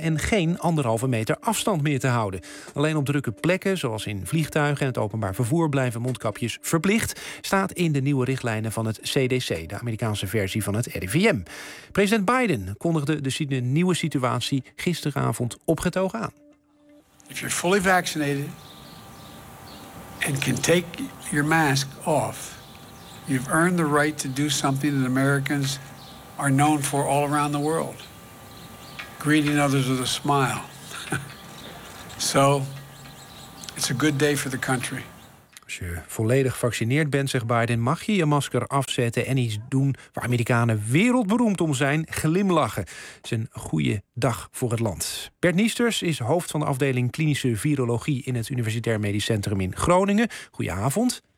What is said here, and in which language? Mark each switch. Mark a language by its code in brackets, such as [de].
[nl] en geen 1,5 meter afstand meer te houden. Alleen op drukke plekken, zoals in vliegtuigen en het openbaar vervoer... blijven mondkapjes verplicht, staat in de nieuwe richtlijnen van het CDC... de Amerikaanse versie van het RIVM. President Biden kondigde de nieuwe situatie gisteravond opgetogen aan. [en] If you're fully vaccinated and can take your mask off... you've earned the right to do something that Americans... are known for all around the world. Greeting others with a smile. So, it's a good day for the country. [nl] Als je volledig gevaccineerd bent, zegt Biden, mag je je masker afzetten en iets doen waar Amerikanen wereldberoemd om zijn, glimlachen. Het is een goede dag voor het land. Bert Niesters is hoofd van de afdeling klinische virologie in het Universitair Medisch Centrum in Groningen. Goedenavond.